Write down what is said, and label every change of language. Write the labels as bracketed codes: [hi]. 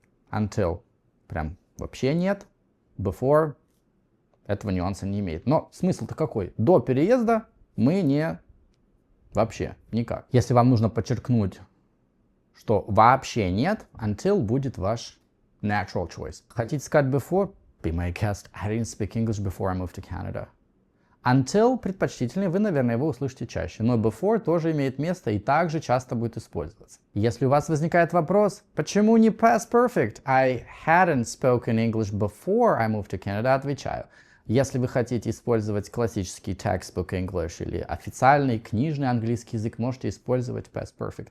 [ru] Until прям вообще нет. Before этого нюанса не имеет. Но смысл-то какой? До переезда мы вообще никак. Если вам нужно подчеркнуть, что вообще нет, until будет ваш [en] natural choice. [ru] Хотите сказать before? [en] Be my guest. I didn't speak English before I moved to Canada. [ru] Until предпочтительнее, вы, наверное, его услышите чаще. Но before тоже имеет место и также часто будет использоваться. Если у вас возникает вопрос, почему не past perfect? [en] I hadn't spoken English before I moved to Canada, [ru] отвечаю. Если вы хотите использовать классический textbook English или официальный книжный английский язык, можете использовать past perfect.